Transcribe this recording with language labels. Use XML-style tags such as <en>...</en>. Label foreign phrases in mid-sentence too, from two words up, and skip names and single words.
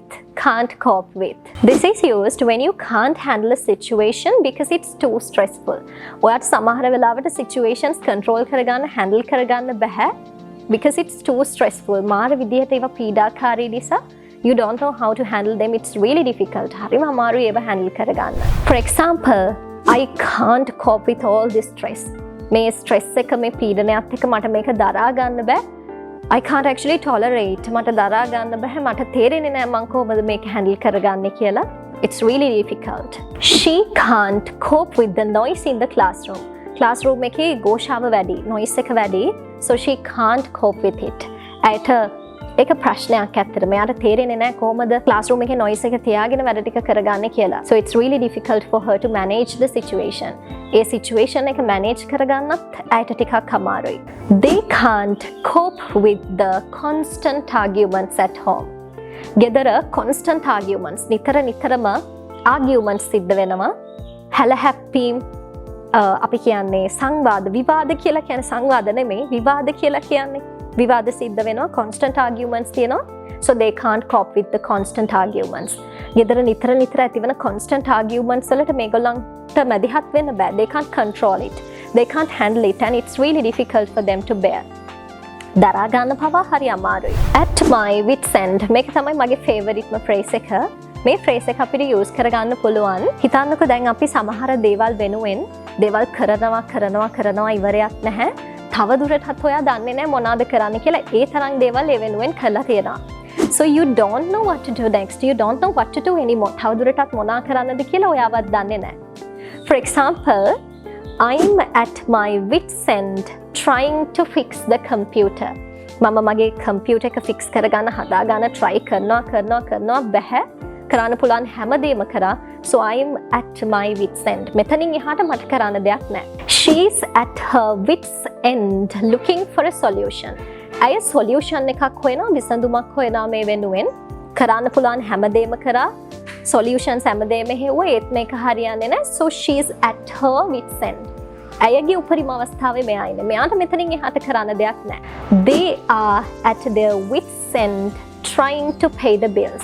<en>Can't cope with. This is used when you can't handle a situation because it's too stressful.</en> <si>ඔයාට සමහර වෙලාවට</si> <en>situations control</en> <si>කරගන්න, handle කරගන්න බැහැ</si> <en>because it's too stressful.</en> <si>මාර විදිහට ඒවා පීඩාකාරී නිසා</si> <en>you don't know how to handle them. It's really difficult.</en> <si>හරිම අමාරුයි ඒවා handle කරගන්න.</si> <en>For example, I can't cope with all this stress.</en> <si>මේ stress එක මේ පීඩනයත් එක්ක මට මේක දරා ගන්න බෑ.</si> <en>I can't actually tolerate.</en> <si>මට දරා ගන්න බෑ. මට තේරෙන්නේ නෑ මං කොහොමද මේක handle කරගන්නේ කියලා.</si> <en>It's really difficult. She can't cope with the noise in the classroom.</en> <si>Classroom එකේ ഘോഷාව වැඩි, noise එක වැඩි.</si> <en>So she can't cope with it.</en> <si>ඇයට ඒක ප්‍රශ්නයක් ඇත්තට. මෙයාට තේරෙන්නේ නැහැ කොහොමද classroom එකේ noise එක තියාගෙන වැඩ ටික කරගන්නේ කියලා.</si> <en>So it's really difficult for her to manage the situation.</en> <si>ඒ situation එක manage කරගන්නත් ඇයට ටිකක් අමාරුයි.</si> <en>They can't cope with the constant arguments at home. ගෙදර constant arguments,</en> <si>නිතරම arguments සිද්ධ වෙනවා. හැලහැප්පීම් අපි කියන්නේ සංවාද, විවාද කියලා කියන්නේ සංවාද නෙමෙයි, විවාද කියලා කියන්නේ. විවාද සිද්ධ වෙනවා,</si> <en>constant arguments</en> <si>තියෙනවා.</si> <en>So they can't cope with the constant arguments.</en> <si>ගෙදර නිතර ඇතිවන</si> <en>constant arguments</en> <si>වලට මේගොල්ලන්ට මැදිහත් වෙන්න බෑ.</si> <en>They can't control it. They can't handle it and it's really difficult for them to bear.</en> <si>දරා ගන්න පවා හරි අමාරුයි.</si> <en>At my wits end.</en> <si>මේක තමයි මගේ</si> <en>favoriteම phrase</en> <si>එක. මේ phrase එක අපිට use කරගන්න පුළුවන්. හිතන්නකෝ දැන් අපි සමහර දේවල් වෙනුවෙන් දේවල් කරනවා ඉවරයක් නැහැ. තව දුරටත් ඔයා දන්නේ නැහැ මොනවද කරන්න කියලා. ඒ තරම් දේවල් ඒ වෙනුවෙන් කරලා තියෙනවා.</si> <en>So you don't know what to do next. You don't know what to do anymore.</en> <si>තව දුරටත් මොනවා කරන්නද කියලා ඔයාවත් දන්නේ නැහැ.</si> <en>For example, I'm at my wits end trying to fix the computer.</en> <si>මම මගේ computer එක fix කරගන්න හදාගන්න try කරනවා බැහැ. කරන්න පුළුවන් හැමදේම කරා.</si> <en>So I'm at my wits end.</en> <si>මෙතනින් එහාට මට කරන්න දෙයක් නැහැ.</si> <en>She's at her wits end looking for a solution.</en> <si>අය solution එකක් හොයනවා, විසඳුමක් හොයනවා මේ වෙනුවෙන්. කරන්න පුළුවන් හැමදේම කරා. Solutions හැමදේම හෙව්වා ඒත් මේක හරියන්නේ නැහැ.</si> <en>So she's at her wits end.</en> <si>ඇයගේ උපරිම අවස්ථාවේ මෙයා ඉන්නේ. මෙයාට මෙතනින් එහාට කරන්න දෙයක් නැහැ.</si> <en>They are at their wits end trying to pay the bills.</en>